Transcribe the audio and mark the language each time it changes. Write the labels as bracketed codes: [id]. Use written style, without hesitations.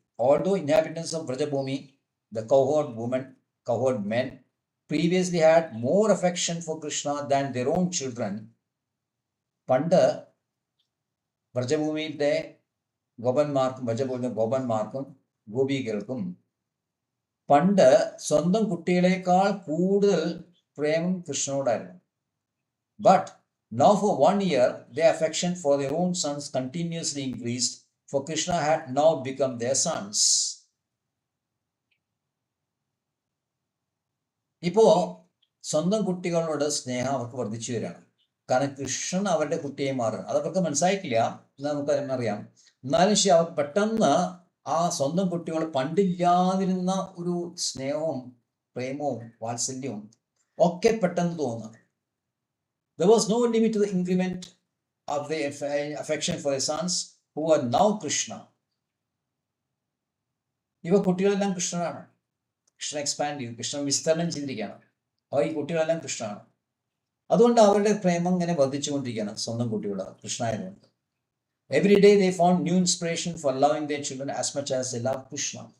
[en] Although inhabitants of Vrajabhumi, the cowherd men, previously had more affection for Krishna than their own children, [ml] പണ്ട് വ്രജഭൂമിയിലെ ഗോപന്മാർക്കും ഗോപികൾക്കും പണ്ട് സ്വന്തം കുട്ടികളെക്കാൾ കൂടുതൽ പ്രേമം കൃഷ്ണനോടായിരുന്നു. [en] But now for 1 year, their affection for their own sons continuously increased, for Krishna had now become their sons. [ml] ഇപ്പോ സ്വന്തം കുട്ടികളോട് സ്നേഹം അവർക്ക് വർദ്ധിച്ചു വരികയാണ്. കാരണം കൃഷ്ണൻ അവരുടെ കുട്ടിയെ മാറുകയാണ്. അതവർക്ക് മനസ്സിലായിട്ടില്ല എന്ന് നമുക്ക് അറിയാം. എന്നാലും ശരി, അവർ പെട്ടെന്ന് ആ സ്വന്തം കുട്ടികൾ പണ്ടില്ലാതിരുന്ന ഒരു സ്നേഹവും പ്രേമവും വാത്സല്യവും ഒക്കെ പെട്ടെന്ന് തോന്നുന്നു. [en] There was no limit to the increment of the affection for their sons who are now Krishna. [ml] ഇവ കുട്ടികളെല്ലാം കൃഷ്ണനാണ്. കൃഷ്ണൻ എക്സ്പാൻഡ് ചെയ്തു, കൃഷ്ണൻ വിസ്തരണം ചെയ്തിരിക്കുകയാണ്. അപ്പോൾ ഈ കുട്ടികളെല്ലാം കൃഷ്ണനാണ്. അതുകൊണ്ട് അവരുടെ പ്രേമം ഇങ്ങനെ വർദ്ധിച്ചുകൊണ്ടിരിക്കുകയാണ് സ്വന്തം കുട്ടികൾ കൃഷ്ണനായതുകൊണ്ട്. [en] Every day they found new inspiration for loving their children as much as they love Krishna.